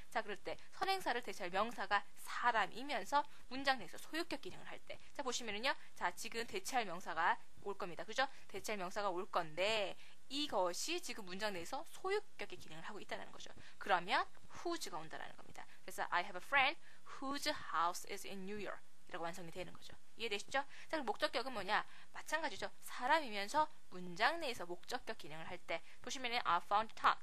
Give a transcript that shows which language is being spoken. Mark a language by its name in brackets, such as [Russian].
[Korean] 자, 그럴 때 선행사를 대체할 명사가 사람이면서 문장 내에서 소유격 기능을 할 때. 자, 보시면은요. 자, 지금 대체할 명사가 올 겁니다. 그죠? 대체할 명사가 올 건데 이것이 지금 문장 내에서 소유격의 기능을 하고 있다는 거죠. 그러면 whose가 온다는 겁니다. [English] 그래서 I have a friend whose house is in New York [Korean] 이라고 완성이 되는 거죠. 이해되시죠? 자, 그럼 목적격은 뭐냐? 마찬가지죠. 사람이면서 문장 내에서 목적격 기능을 할 때 보시면은 [English] I found Tom.